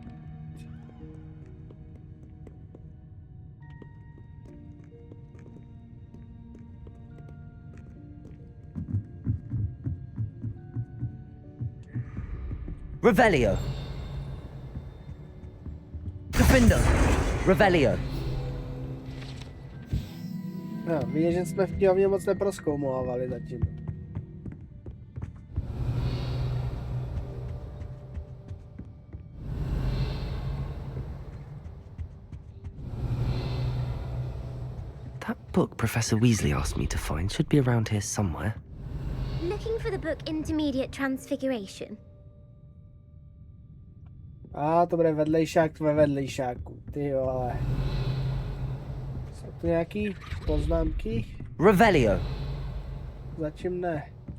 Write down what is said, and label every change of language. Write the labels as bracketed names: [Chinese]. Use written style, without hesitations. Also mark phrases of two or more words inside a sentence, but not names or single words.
[Czech] Revelio. Defender. Revelio. No, vidíš, že jsme v knihovně moc neprozkoumávali zatím. [English] That book Professor Weasley asked me to find should be around here somewhere. Looking for the book Intermediate Transfiguration. [Czech] To bude vedlejšák ve vedlejšáku. Ty jo, ale... Jsou tu nějaký poznámky? Revelio. Zatím ne.